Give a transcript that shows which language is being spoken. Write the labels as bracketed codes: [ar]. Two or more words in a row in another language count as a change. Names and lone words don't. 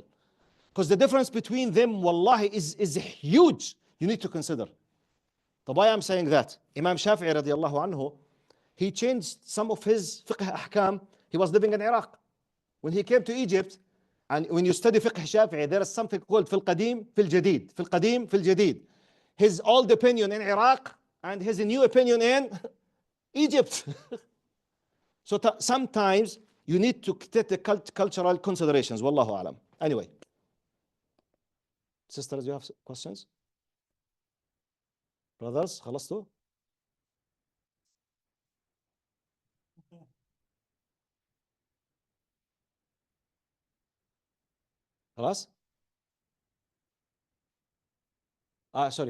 [en] Because the difference between them, wallahi, is huge. You need to consider. So why I'm saying that? Imam Shafi'i [ar] رضي الله عنه, [en] he changed some of his [ar] فقه أحكام. [en] He was living in Iraq. When he came to Egypt, and when you study fiqh Shafi'i, there is something called [ar] في القديم، في الجديد. في القديم، في الجديد. [en] His old opinion in Iraq and his new opinion in Egypt. So sometimes you need to take the cultural considerations. [ar] والله أعلم. Anyway. [en] Sisters, you have questions? Brothers, [ar] خلصتوا؟ خلاص؟ [en] sorry.